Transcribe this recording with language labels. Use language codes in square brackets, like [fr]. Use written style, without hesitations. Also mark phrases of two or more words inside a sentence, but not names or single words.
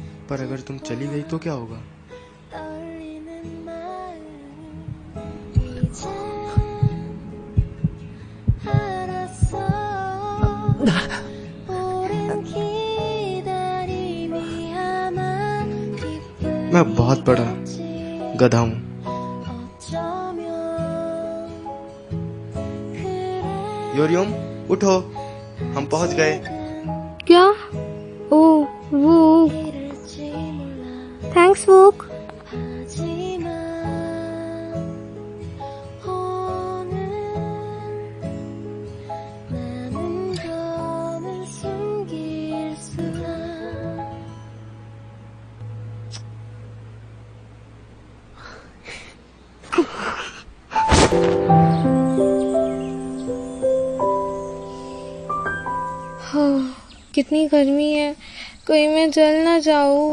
[hi] पर अगर तुम चली गई तो क्या होगा? [ko] 떨리는 마음 이제 알았어 오랜 기다림이 아마 기쁜 [hi] मैं बहुत बड़ा [ko] 일일지 [hi] गधा हूँ। [ko] 어쩌면 그래 [hi] योरियम उठो, हम पहुंच गए। क्या? ओ वो [ko] 이럴지 몰라 [hi] थैंक्स वोक। [ko] 하지만 오늘 나는 더는 숨길 수가 [hi] कितनी गर्मी है, कहीं मैं जल ना जाऊं।